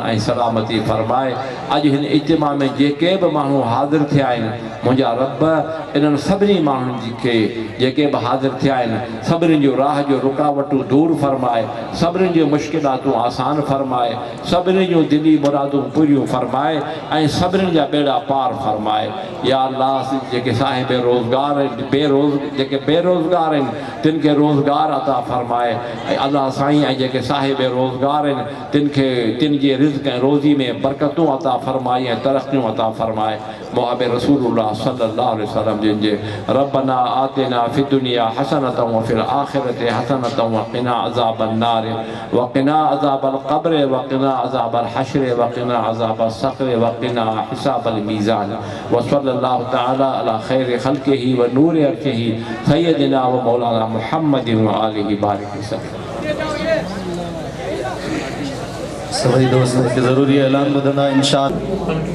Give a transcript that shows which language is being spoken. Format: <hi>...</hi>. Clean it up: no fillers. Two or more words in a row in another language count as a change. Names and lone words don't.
<sd>ऐं सलामती फरमाए अॼु हिन इज्तिमा में जेके बि माण्हू हाज़िर थिया आहिनि मुंहिंजा रब इन्हनि सभिनी माण्हुनि खे जेके बि हाज़िर थिया आहिनि सभिनीनि जो राह जो रुकावटूं दूर फरमाए सभिनीनि जूं मुश्किलातूं आसान फरमाए सभिनी जूं दिली मुरादूं पूरियूं फरमाए ऐं सभिनीनि जा बेड़ा पार फरमाए</sd> <ar>يا الله</ar> <sd>जेके साहिब रोज़गार आहिनि जेके बेरोज़गार आहिनि तिन खे रोज़गार अता फरमाए अल्लाह साईं ऐं जेके साहिब रोज़गार आहिनि तिन जे रिज़्क़ ऐं रोज़ी में बरकतूं अता फरमाए ऐं तरक़ियूं अता फरमाए मुहब्बे रसूलुल्लाह</sd> <ar>صلى الله عليه وسلم</ar> <sd>जिन जे</sd> <ar>ربنا آتنا في الدنيا حسنة وفي الآخرة حسنة وقنا عذاب النار وقنا عذاب القبر وقنا عذاب الحشر وقنا عذاب سقر وقنا حساب الميزان وصلى الله تعالى على خير خلقه ونور عرشه سيدنا ومولانا محمد وآله بارك وسلم.</ar> <hi>सभी दोस्तों के ज़रूरी ऐलान ॿुधंदा इंशाअल्लाह।</hi>